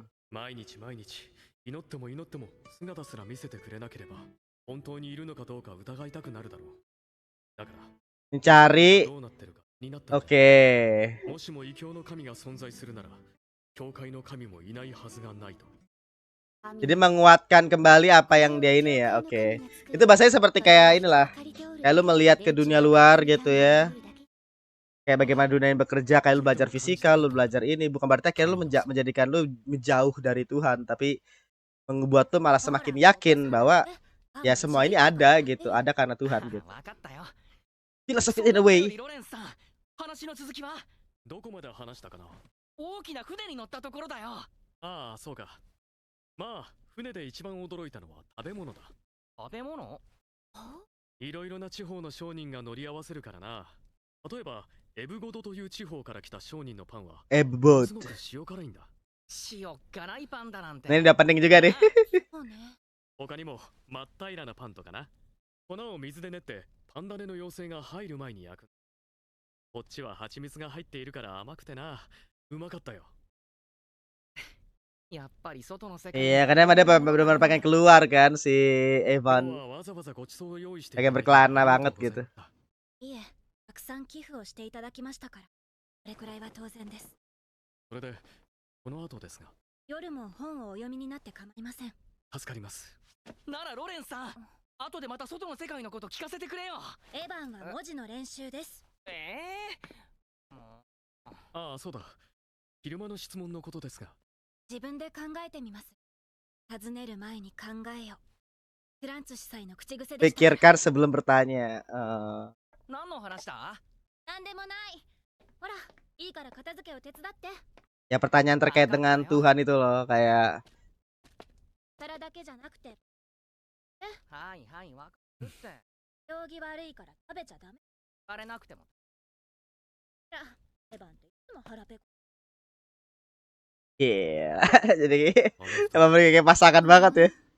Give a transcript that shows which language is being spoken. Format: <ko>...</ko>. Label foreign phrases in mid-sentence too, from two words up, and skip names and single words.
<ja>毎日毎日祈っても祈っても姿すら見せてくれなければ、本当にいるのかどうか疑いたくなるだろう。だから</ja> <id>Mencari.</id> <ja>どうなってるかになったんだ。</ja> <id>Oke.</id> <ja>もしも異教の神が存在するなら、教会の神もいないはずがないと。</ja> <id>Jadi menguatkan kembali apa yang dia ini ya. Oke. Itu bahasanya seperti kayak inilah. Kayak lu melihat ke dunia luar gitu ya. Kayak bagaimana dunia yang bekerja, kayak lu belajar fisika, lu belajar ini, bukan berarti kayak lu menjadikan lu menjauh dari Tuhan, tapi membuat lu malah semakin yakin bahwa ya semua ini ada gitu, ada karena Tuhan gitu.</id> <en>Philosophy in a way.</en> <ja>どこまで話したかな。大きな船に乗ったところだよ。ああ、そうか。まあ、船で一番驚いたのは食べ物だ。食べ物？いろいろな地方の商人が乗り合わせるからな。例えば、エブゴドという地方から来た商人のパンは、すごく塩辛いんだ。塩辛いパンだなんて。</ja> <id>Ini udah penting juga nih.</id> <ja>他にも、真っ平らなパンとかな。粉を水で練って、パン種の妖精が入る前に焼く。こっちは蜂蜜が入っているから甘くてな。うまかったよ。</ja> <id>Iya, karena dia benar-benar pengen keluar kan si Evan. Pengen berkelana banget gitu.</id> <ja>いえ、たくさん寄付をしていただきましたから、これくらいは当然です。それで、この後ですが。夜も本をお読みになって構いません。助かります。ならロレンさん、後でまた外の世界のこと聞かせてくれよ。エヴァンは文字の練習です。ああ、そうだ。昼間の質問のことですが。自分で考えてみます。尋ねる前に考えよ。フランツ司祭の口癖でした。</ja> <id>Pikirkan sebelum bertanya.</id> <ja>何の話だ？なんでもない。ほら、いいから片付けを手伝って。</ja> <id>Ya pertanyaan terkait dengan Tuhan itu loh, kayak</id> <ja>皿だけじゃなくて。はいはい、わかるって。行儀悪いから食べちゃダメ。あれなくても。エヴァンっていつも腹ペコ。</ja> <id>Iya, jadi emang kayak pasangan banget ya.</id>